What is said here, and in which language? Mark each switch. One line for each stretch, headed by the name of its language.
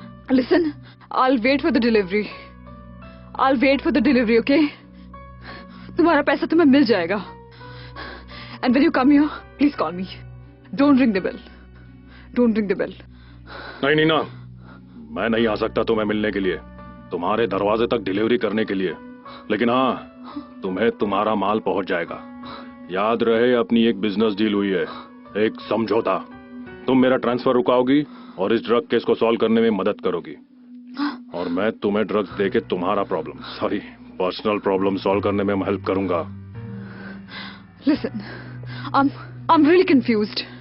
English: Listen, I'll wait for the delivery. I'll wait for the delivery, okay?
Hindi: तुम्हारा पैसा तुम्हें मिल जाएगा.
English: And when you come here, please call me. Don't ring the bell. Don't ring the bell.
Hindi: नहीं नीना, मैं नहीं आ सकता तुम्हें मिलने के लिए, तुम्हारे दरवाजे तक डिलीवरी करने के लिए, लेकिन हाँ, तुम्हें तुम्हारा माल पहुंच जाएगा. याद रहे अपनी एक बिजनेस डील हुई है, एक समझौता. तुम मेरा ट्रांसफर रुकाओगी और इस ड्रग केस को सॉल्व करने में मदद करोगी, और मैं तुम्हें ड्रग्स देके तुम्हारा पर्सनल प्रॉब्लम सॉल्व करने में हेल्प करूंगा.
English: Listen, I'm really confused.